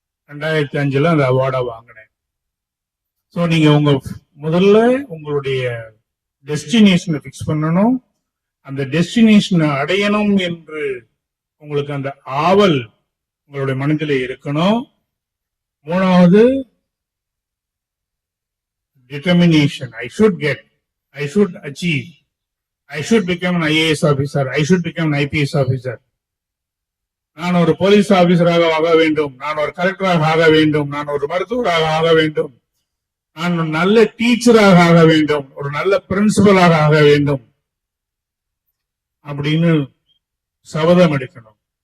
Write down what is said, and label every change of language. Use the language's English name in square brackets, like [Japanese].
[Tamil] 2005 அந்த அவார்டை வாங்கினேன். ஸோ நீங்க முதல்ல உங்களுடைய டெஸ்டினேஷனை பிக்ஸ் பண்ணணும். அந்த டெஸ்டினேஷனை அடையணும் என்று உங்களுக்கு அந்த ஆவல் உங்களுடைய மனதிலே இருக்கணும். மூணாவது determination. [English] I should get, I should achieve, I should become an IAS officer, I should become an IPS officer. [Tamil] நான் ஒரு போலீஸ் ஆபீசராக ஆக வேண்டும், நான் ஒரு கலெக்டராக ஆக வேண்டும், நான் ஒரு மருத்துவராக ஆக வேண்டும், நான் ஒரு நல்ல டீச்சராக ஆக வேண்டும், ஒரு நல்ல பிரின்சிபலாக ஆக வேண்டும் அப்படின்னு சபதம் எடுக்கணும்.